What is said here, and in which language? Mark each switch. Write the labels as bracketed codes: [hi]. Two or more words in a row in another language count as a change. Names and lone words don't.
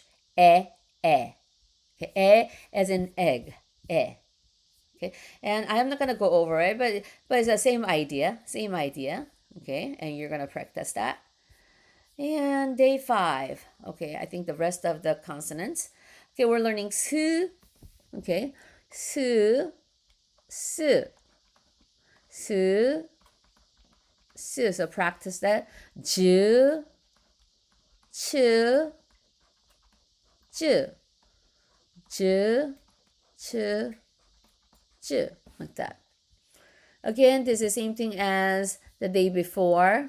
[en] E. Okay. As in egg. Okay. And I'm not gonna go over it, but it's the same idea. Okay. And you're gonna practice that. And day 5. Okay. I think the rest of the consonants. Okay, we're learning su. Okay, su, su, su, su. So practice that. Ju, chu, ju, ju, chu, ju. Like that. Again, this is the same thing as the day before.